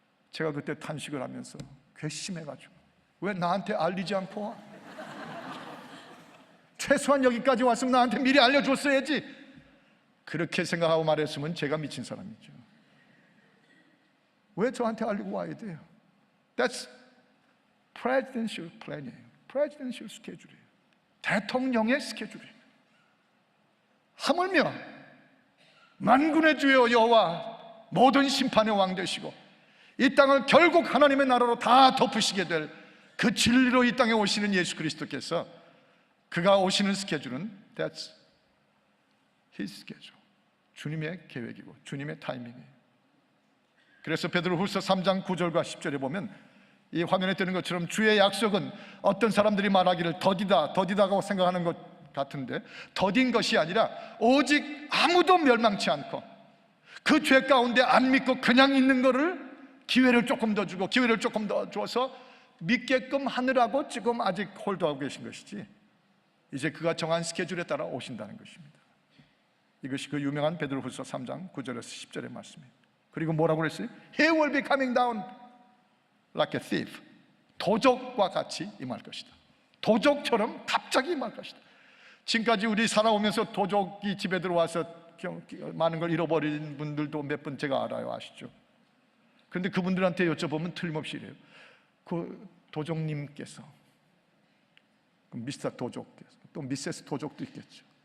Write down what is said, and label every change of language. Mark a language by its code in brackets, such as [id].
[ko] 제가 그때 탄식을 하면서 괘씸해가지고 왜 나한테 알리지 않고 와? 최소한 여기까지 왔으면 나한테 미리 알려줬어야지. 그렇게 생각하고 말했으면 제가 미친 사람이죠. 왜 저한테 알리고 와야 돼요? [en] That's presidential plan이에요. [ko] presidential 스케줄이에요. 대통령의 스케줄이에요. 하물며 만군의 주여 여호와 모든 심판의 왕 되시고 이 땅을 결국 하나님의 나라로 다 덮으시게 될 그 진리로 이 땅에 오시는 예수 그리스도께서 그가 오시는 스케줄은 [en] That's His schedule. [ko] 주님의 계획이고 주님의 타이밍이에요. 그래서 베드로후서 3장 9절과 10절에 보면 이 화면에 뜨는 것처럼 주의 약속은 어떤 사람들이 말하기를 더디다고 생각하는 것 같은데 더딘 것이 아니라 오직 아무도 멸망치 않고 그 죄 가운데 안 믿고 그냥 있는 거를 기회를 조금 더 주고 기회를 조금 더 줘서 믿게끔 하느라고 지금 아직 홀드하고 계신 것이지 이제 그가 정한 스케줄에 따라 오신다는 것입니다. 이것이 그 유명한 베드로후서 3장 9절에서 10절의 말씀입니다. 그리고 뭐라고 그랬어요? [en] He will be coming down like a thief. [ko] 도적과 같이 임할 것이다. 도적처럼 갑자기 임할 것이다. 지금까지 우리 살아오면서 도적이 집에 들어와서 많은 걸 잃어버린 분들도 몇 분 제가 알아요. 아시죠? 그런데 그분들한테 여쭤보면 틀림없이 이래요. 그 도적님께서, 미스터 도적께서, 또 미세스 도적도 있겠죠.